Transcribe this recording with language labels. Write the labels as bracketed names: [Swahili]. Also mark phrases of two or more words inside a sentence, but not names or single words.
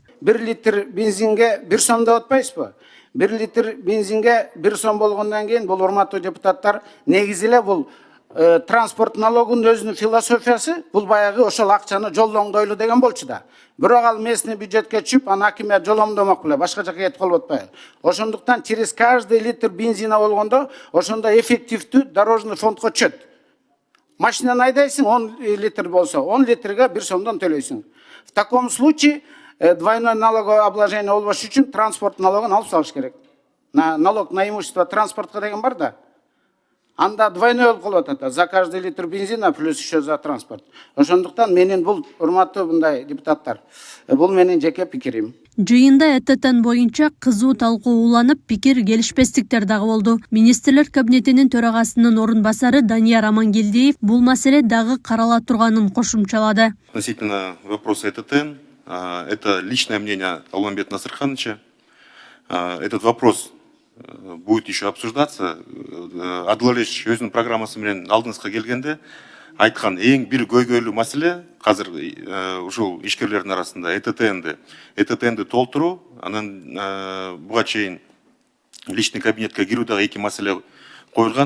[Kyrgyz] 1 литр бензинге 1 сом деп атпайсызбы? 1 литр бензинге 1 сом болгондон кийин бул урматтуу депутаттар негизи эле бул транспорт налогунун өзүнүн философиясы бул баягы ошол акчаны жолдоңдойлу деген болчу да. Бирок ал местный бюджетке түшүп, аны акимият жоломдомок беле, башка жака кетип калып атпайбы. Ошондуктан [Russian] через каждый литр бензина [Kyrgyz] болгондо, ошондо эффективдүү [Russian] дорожный фондко [Kyrgyz] түшөт. Машинаны айдайсың, 10 литр болсо, 10 литрге 1 сомдон төлөйсүң. [Russian] В таком случае двойное налогообложение [Kyrgyz] болбош үчүн транспорт налогун алып салыш керек. [Russian] Налог на имущество транспортко деген [Kyrgyz] бар да. Анда двойной болуп калып атат. [Russian] За каждый литр бензина плюс еще за транспорт. [Kyrgyz] Ошондуктан менин бул урматтуу мындай депутаттар, бул менин жеке пикирим. Жыйында ЭТТН боюнча кызуу талкуу уланып, пикир келишпестиктер дагы болду. Министрлер кабинетинин төрагасынын орун басары Данияр Амангелдиев бул маселе дагы карала турганын кошумчалады. [Russian] Относительно вопроса ЭТТН, это личное мнение Алмамбета Насырхановича. Этот вопрос будет еще обсуждаться. [Kyrgyz] Адылалеш өзүнүн программасы менен алдыңызга келгенде айткан эң бир көйгөйлүү маселе азыр ушул ишкерлердин арасында ЭТТНди толтуруу, анан буга чейин [Russian] личный кабинетке [Kyrgyz] кирүү дагы 2 маселе коюлган.